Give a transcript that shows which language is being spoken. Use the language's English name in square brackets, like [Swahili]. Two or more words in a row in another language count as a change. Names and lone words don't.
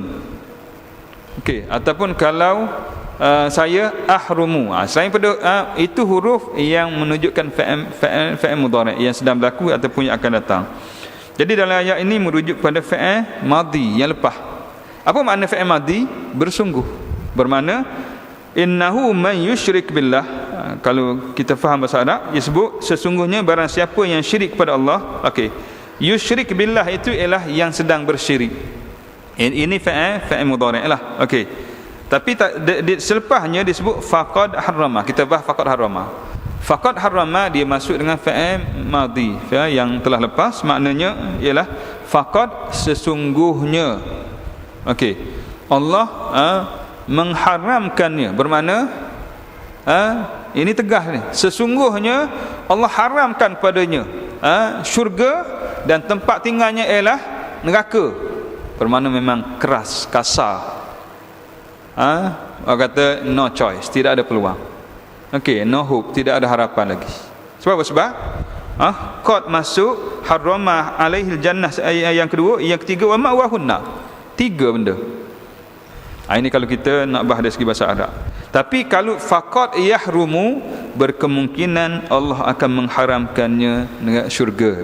[Malay] Okey, ataupun kalau saya, ahrumu. Selain pada itu huruf yang menunjukkan [Arabic] فعل مضارع' [Malay] yang sedang berlaku ataupun yang akan datang. Jadi dalam ayat ini merujuk pada [Arabic] فعل ماضي [Malay] yang lepas. Apa makna [Arabic] فعل ماضي? [Malay] Bersungguh. Bermakna [Arabic] إنه من يشرك بالله. [Malay] Kalau kita faham bahasa Arab, dia sebut sesungguhnya barang siapa yang syirik kepada Allah. Okey, [Arabic] يشرك بالله [Malay] itu ialah yang sedang bersyirik. Ini [Arabic] فعل مضارع' [Malay] lah. Okey, tapi selepasnya disebut [Arabic] فقد حرم. [Malay] Kita bahas [Arabic] فقد حرم. فقد حرم [Malay] dia masuk dengan [Arabic] فعل ماضي [Malay] yang telah lepas. Maknanya ialah faqad, sesungguhnya. Okey, Allah mengharamkannya. Bermakna ini tegas ni, sesungguhnya Allah haramkan padanya syurga dan tempat tinggalnya ialah neraka. Bermakna memang keras, kasar. Orang kata [English] no choice, [Malay] tidak ada peluang. Okey, [English] no hope, [Malay] tidak ada harapan lagi. Sebab apa? Sebab qad masuk, [Arabic] حرم عليه الجنة [Malay] yang kedua, yang ketiga [Arabic] ومأواهن. [Malay] Tiga benda. Ini kalau kita nak bahas dari segi bahasa Arab. Tapi kalau [Arabic] فقد يحرم, [Malay] berkemungkinan Allah akan mengharamkannya dengan syurga.